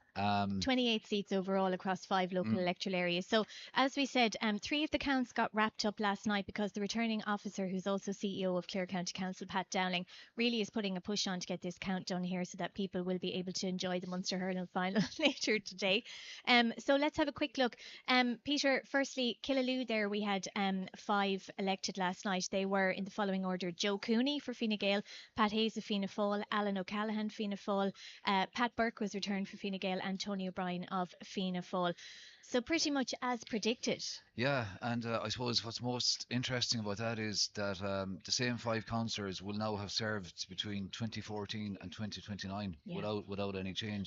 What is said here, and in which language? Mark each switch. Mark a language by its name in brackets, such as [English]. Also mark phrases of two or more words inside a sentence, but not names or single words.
[English] 28 seats overall across 5 local electoral areas. So, as we said, 3 of the counts got wrapped up last night because the returning officer, who's also CEO of Clare County Council, Pat Dowling, really is putting a push on to get this count done here so that people will be able to enjoy the Munster Hurling final later today. So let's have a quick look. Peter, firstly, Killaloo there, we had 5 elected last night. They were in the following order: Joe Cooney for Fine Gael, Pat Hayes of Fianna Fáil, Alan O'Callaghan, Fianna Fáil, Pat Burke was returned for Fine Gael, and Tony O'Brien of Fianna Fáil. So pretty much as predicted. Yeah, and I suppose what's most interesting about that is that the same 5 councillors will now have served between 2014 and 2029 without any change.